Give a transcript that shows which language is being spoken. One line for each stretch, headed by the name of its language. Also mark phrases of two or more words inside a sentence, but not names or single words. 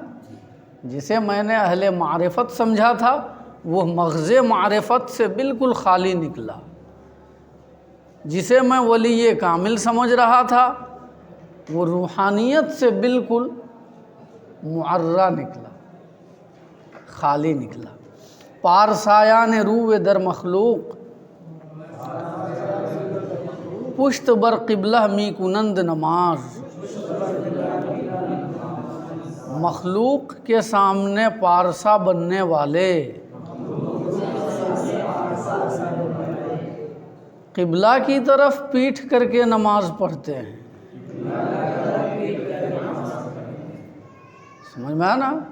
Urdu: جسے میں نے اہل معرفت سمجھا تھا وہ مغز معرفت سے بالکل خالی نکلا۔ جسے میں ولی کامل سمجھ رہا تھا وہ روحانیت سے بالکل معرہ نکلا، خالی نکلا۔
Persian: پارسایان رو در مخلوق، پشت بر قبلہ می کنند نماز۔
Urdu: مخلوق کے سامنے پارسا بننے والے قبلہ کی طرف پیٹھ کر کے نماز پڑھتے ہیں۔ سمجھ میں آیا نا؟